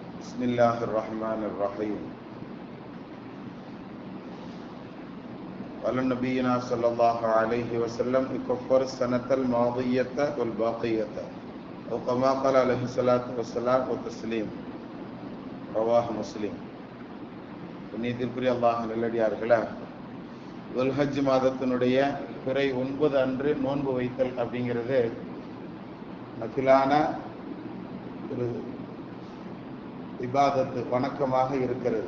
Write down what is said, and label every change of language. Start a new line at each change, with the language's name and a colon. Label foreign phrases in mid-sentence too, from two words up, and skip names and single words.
Arabic: بسم الله الرحمن الرحيم. قال نبينا صلى الله عليه وسلم يكفر السنة الماضية والباقية أو كما قال عليه الصلاة والسلام والتسليم. رواه مسلم.
Tamil: புண்ணியத்திற்குரிய அல்லாஹ் நல்லடியார்களே, துல்ஹஜ் மாதத்தினுடைய பிறை 9 அன்று நோன்பு வைத்தல் அப்படிங்கிறது நஃபிலான ஒரு இபாதத்து, வணக்கமாக இருக்கிறது.